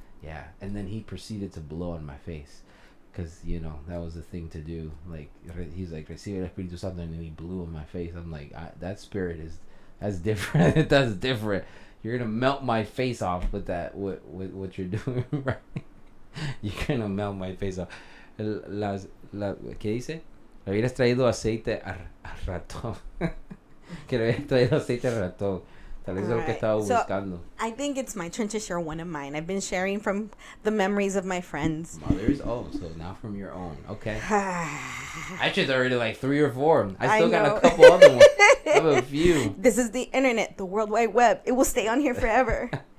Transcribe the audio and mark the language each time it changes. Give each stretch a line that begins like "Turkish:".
English: Yeah, and then he proceeded to blow on my face, because that was the thing to do. Like, he's like,
Spanish: recibe el Espíritu Santo,
English: and then he blew on my face. I'm like, that spirit that's different. That's different. You're gonna melt my face off with that. With what you're doing, right? You're gonna melt my face off.
Spanish: ¿Qué dice? Le hubieras traído aceite a ratón. Que le hubieras traído aceite a ratón. Tal vez es lo que estaba buscando.
English: I think it's my turn to share one of mine. I've been sharing from the memories of my friends. Mothers? Oh, so now from your own. Okay. Actually, there already like 3 or 4. I still got a couple other ones. I have a few. This is the internet, the World Wide Web. It will stay on here forever.